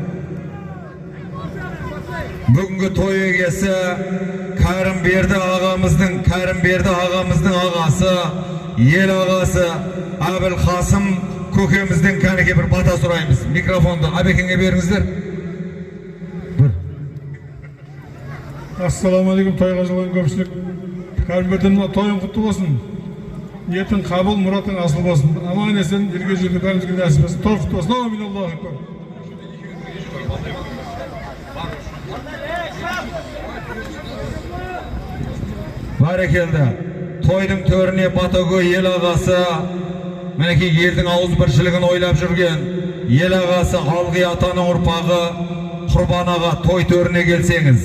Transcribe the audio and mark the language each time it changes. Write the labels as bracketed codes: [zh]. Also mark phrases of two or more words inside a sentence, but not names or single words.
[kk] Бүгінгі той егесі Кәрімберді ағамыздың ағасы, ел ағасы Әбіл Қасым көкемізден кәнеке бір бата сұраймыз. Микрофонды Абекеңе беріңіздер. Ассаламалейкум, тойға жиналған көпшілік. Кәрімберден тойың құтты болсын. Ниетің қабыл, мұратың асыл болсын. Аман есен, елге жүрді бәрімізге нәсіп болсын. Той құтты болсын. [ar] آمين الله أكبر. [kk] Бәрекелді. Тойдың төріне Батагөй ел ағасы, мінекей елдің ауыз біршілігін ойлап жүрген ел ағасы Алғи атаның ұрпағы Құрбан аға, той төріне келсеңіз.